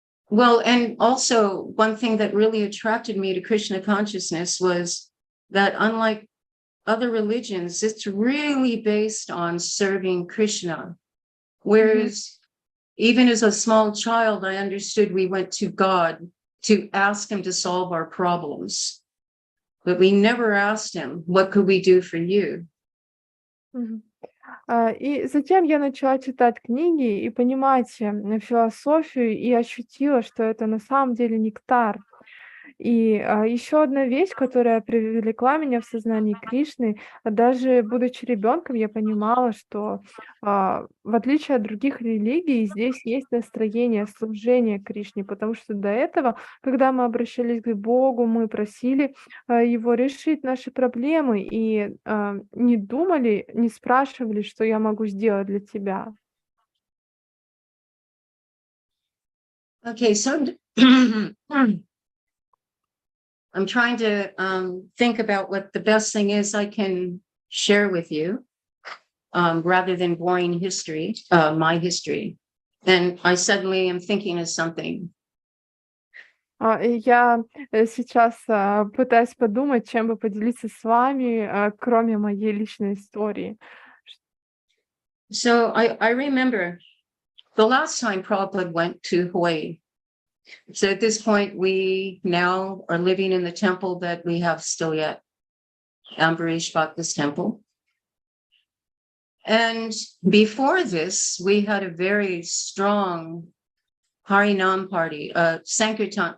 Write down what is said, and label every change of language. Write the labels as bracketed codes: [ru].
[en] Well, and also one thing that really attracted me to Krishna consciousness was that unlike other religions, it's really based on serving Krishna. Whereas even as a small child, I understood we went to God to ask him to solve our problems. But we never asked him, what could we do for you? [ru] И затем я начала читать книги и понимать философию, и ощутила, что это на самом деле нектар. И еще одна вещь, которая привлекла меня в сознании Кришны, даже будучи ребенком, я понимала, что в отличие от других религий, здесь есть настроение служения Кришне, потому что до этого, когда мы обращались к Богу, мы просили Его решить наши проблемы и не думали, не спрашивали, что я могу сделать для тебя. [en] Okay, so I'm trying to think about what the best thing is I can share with you, rather than boring history, my history. And I suddenly am thinking of something. [ru] И я сейчас пытаюсь подумать, чем бы поделиться с вами, кроме моей личной истории. [en] So I remember the last time Prabhupada went to Hawaii. So at this point, we now are living in the temple that we have still yet, Ambarish Bhakta's temple. And before this, we had a very strong Harinam party, Sankirtan.